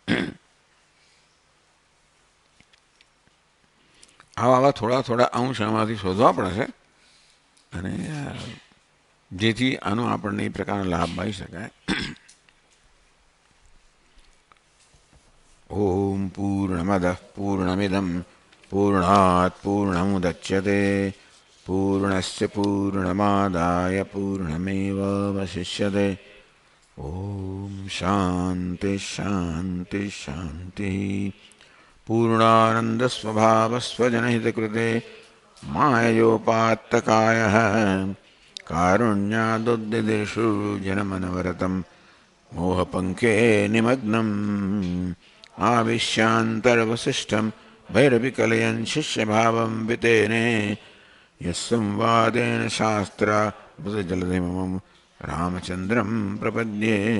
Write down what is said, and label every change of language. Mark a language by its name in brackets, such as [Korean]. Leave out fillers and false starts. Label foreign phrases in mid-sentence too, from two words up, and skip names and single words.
[Gujarati] આવા થોડા થોડા અંશ આમાંથી શોધવા પડશે અને જેથી આનો આપણને એ પ્રકારનો લાભ મળી શકાય. [Sanskrit] ઓમ પૂર્ણમદ પૂર્ણમિદમ પૂર્ણાત પૂર્ણમુદચ્યતે पूर्णस्य पूर्णमादाय पूर्णमेवावशिष्यते. ओम शांति शांति शांति. पूर्णानंद स्वभाव स्वजनहित कृते मायोपात्तकायः कारुण्यादुद्दिदेषु जनमनवरतं मोहपङ्के निमग्नम् आविश्यान्तर्वसिष्ठं भैरविकलयन् शिष्यभावं वितेने यस्संवादेन शास्त्रा बुधजलधिमं रामचन्द्रं प्रपद्ये.